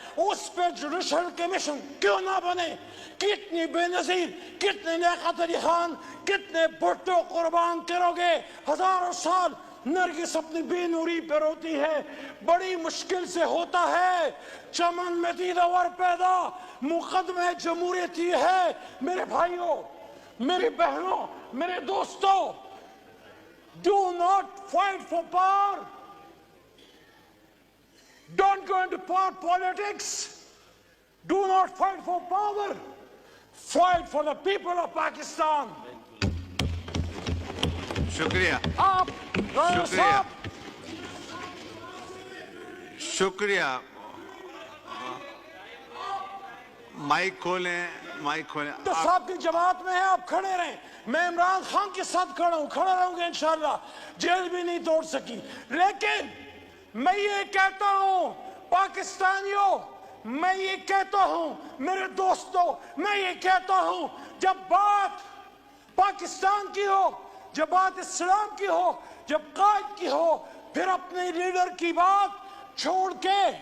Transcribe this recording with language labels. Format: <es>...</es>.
<ur>اس پہ judicial commission کیوں نہ بنے؟ کتنی بے نظیر، کتنے لیاقت علی خان، کتنے بھٹو قربان کرو گے؟ ہزاروں سال نرگس اپنی بے نوری پہ روتی ہے، بڑی مشکل سے ہوتا ہے چمن میں دیدور پیدا، مقدمہ جمہوریت یہ ہے۔ میرے بھائیوں، میری بہنوں، میرے دوستوں،</ur> <en>do not fight for power. Don't go into power politics. Do not fight for power. Fight for the people of Pakistan.</en> <ur>شکریہ، آپ شکریہ، شکریہ۔ مائک کھولیں، مائک کھولیں۔ تو صاحب کی جماعت میں ہیں، آپ کھڑے رہیں، میں عمران خان کے ساتھ کھڑا ہوں، کھڑا رہوں گے انشاءاللہ، جیل بھی نہیں توڑ سکی۔ لیکن میں یہ کہتا ہوں پاکستانیوں، میں یہ کہتا ہوں میرے دوستوں، میں یہ کہتا ہوں جب بات پاکستان کی ہو، جب بات اسلام کی ہو، جب قائد کی ہو، پھر اپنے لیڈر کی بات چھوڑ کے</ur>